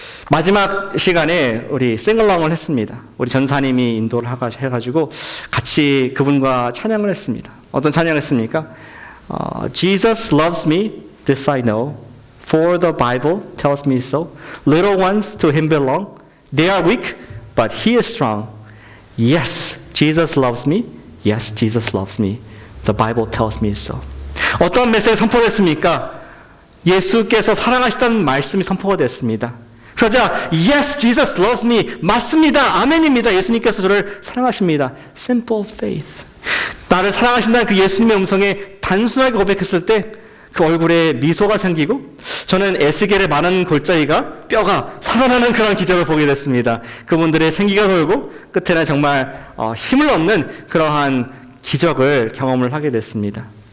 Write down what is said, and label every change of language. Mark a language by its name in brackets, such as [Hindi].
[Korean] 마지막 시간에 우리 싱글롱을 했습니다. 우리 전사님이 인도를 해가지고 같이 그분과 찬양을 했습니다. 어떤 찬양을 했습니까? [English] Jesus loves me, this I know, for the Bible tells me so. Little ones to him belong. They are weak, but he is strong. Yes, Jesus loves me. Yes, Jesus loves me. The Bible tells me so. [Korean] 어떤 메시지가 선포됐습니까? 예수께서 사랑하시다는 말씀이 선포가 됐습니다. 그러자 [English] Yes, Jesus loves me. [Korean] 맞습니다. 아멘입니다. 예수님께서 저를 사랑하십니다. [English] Simple faith. [Korean] 나를 사랑하신다는 그 예수님의 음성에 단순하게 고백했을 때 그 얼굴에 미소가 생기고 저는 에스겔의 많은 골짜기가 뼈가 살아나는 그런 기적을 보게 됐습니다. 그분들의 생기가 돌고 끝에는 정말 힘을 얻는 그러한 기적을 경험을 하게 됐습니다.